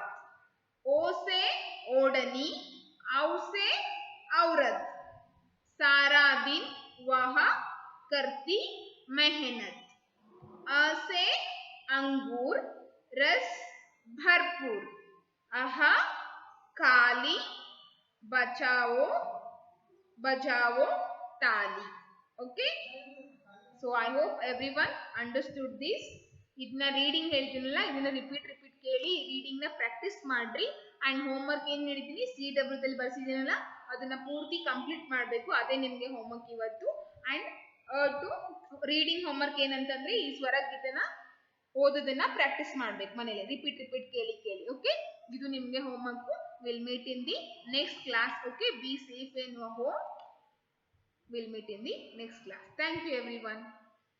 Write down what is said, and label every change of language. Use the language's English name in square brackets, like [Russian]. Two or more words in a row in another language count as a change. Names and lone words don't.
[Hindi] ओ से ओढ़नी, औ से औरत, सारा दिन वह करती मेहनत। अ से अंगूर, रस भरपूर, अह काली, बचाओ बजाओ ताली। ओके, [English] so I hope every one understood this. [Kannada] ಇದನ್ನ ರೀಡಿಂಗ್ ಹೇಳ್ತೀನಲ್ಲ, ಇದನ್ನ ರಿಪೀಟ್ ಕೇಳಿ ರೀಡಿಂಗ್ ನ ಪ್ರಾಕ್ಟೀಸ್ ಮಾಡ್ರಿ. ಅಂಡ್ ಹೋಮ್ವರ್ಕ್ ಏನ್ ಹೇಳಿದೀನಿ CW ದಲ್ಲಿ ಬರ್ಸಿದ್ದೀನಲ್ಲ ಅದನ್ನ ಪೂರ್ತಿ ಕಂಪ್ಲೀಟ್ ಮಾಡಬೇಕು. ಅದೇ ನಿಮ್ಗೆ ಹೋಮ್ವರ್ಕ್ ಇವತ್ತು. [English] and to reading homework [Kannada] ಏನಂತಂದ್ರೆ ಈ ಸ್ವರಗೀತೆನ ಓದೋದನ್ನ ಪ್ರಾಕ್ಟೀಸ್ ಮಾಡ್ಬೇಕು ಮನೇಲಿ, ರಿಪೀಟ್ ಕೇಳಿ. ಓಕೆ, ಇದು ನಿಮ್ಗೆ ಹೋಮ್ವರ್ಕ್. [English] will meet in the next class. okay, be safe in your home. We'll meet in the next class. Thank you everyone.